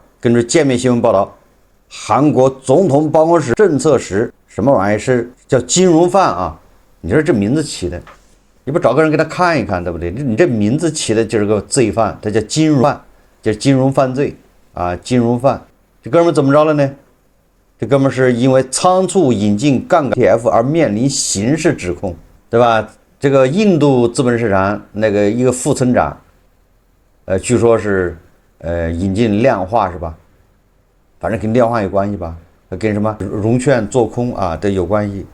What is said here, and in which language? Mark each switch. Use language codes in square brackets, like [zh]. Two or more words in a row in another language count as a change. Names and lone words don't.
[zh] 根據界面新聞報道，韓國總統辦公室政策室什麼玩意是叫金融犯啊？你說這名字起的，你不找個人給他看一看，對不對？你這名字起的就是個罪犯，他叫金融犯，就是金融犯罪啊，金融犯。這哥們怎麼着了呢？這哥們是因為倉促引進槓桿 ETF 而面臨刑事指控，對吧？這個印度資本市場那個一個副村長，據說是引進量化是吧？反正跟量化有關係吧，跟什麼融券做空啊都有關係。